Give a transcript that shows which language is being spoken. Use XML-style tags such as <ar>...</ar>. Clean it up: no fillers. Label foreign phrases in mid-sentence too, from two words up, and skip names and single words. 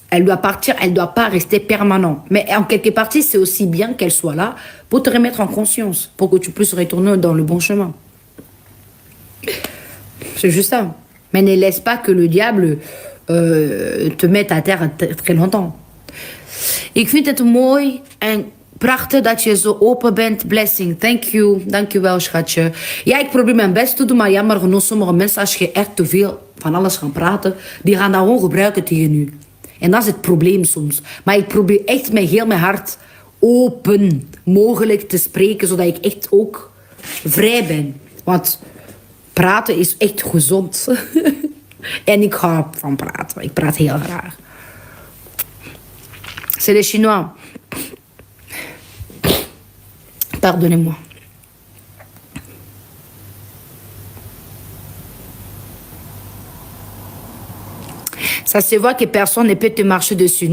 <fr>Elle doit partir, elle ne doit pas rester permanente. Mais en quelque partie, c'est aussi bien qu'elle soit là pour te remettre en conscience, pour que tu puisses retourner dans le bon chemin. C'est juste ça. Mais ne laisse pas que le diable te mette à terre très longtemps.</fr> <nl>Ik vind het mooi en prachtig dat je zo open bent.</nl> <en>Blessing. Thank you.</en> <nl>Dank je wel, schatje. Ja, ik probeer mijn best te doen, maar jammer genoeg, sommige mensen, als je echt te veel van alles gaat praten, die gaan dat gewoon gebruiken tegen u. En dat is het probleem soms. Maar ik probeer echt met heel mijn hart open mogelijk te spreken, zodat ik echt ook vrij ben. Want praten is echt gezond. En ik hou van praten. Ik praat heel graag.</nl> <fr>C'est les Chinois. Pardonnez-moi. Ça se voit que personne ne peut te marcher dessus.</fr>